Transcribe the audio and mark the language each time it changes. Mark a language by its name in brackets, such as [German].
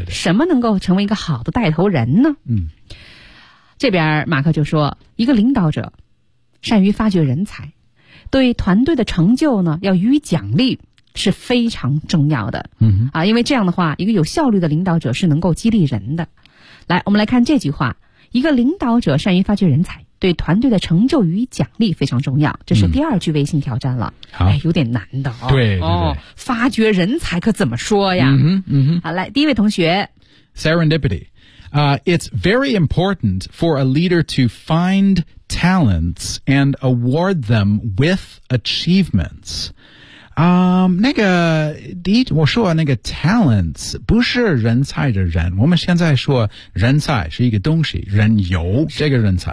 [Chinese] 什么能够成为一个好的带头人呢这边马克就说一个领导者善于发掘人才对团队的成就呢要予以奖励是非常重要的因为这样的话一个有效率的领导者是能够激励人的来我们来看这句话一个领导者善于发掘人才对团队的成就予以奖励非常重要这是第二句微信挑战了、有点难的、发掘人才可怎么说呀好来第一位同学 [English] Serendipity、It's very important for a leader to find talents and award them with achievements、 [Chinese] 那个第一我说那个 talents 不是人才的人，我们现在说人才是一个东西，人有这个人才，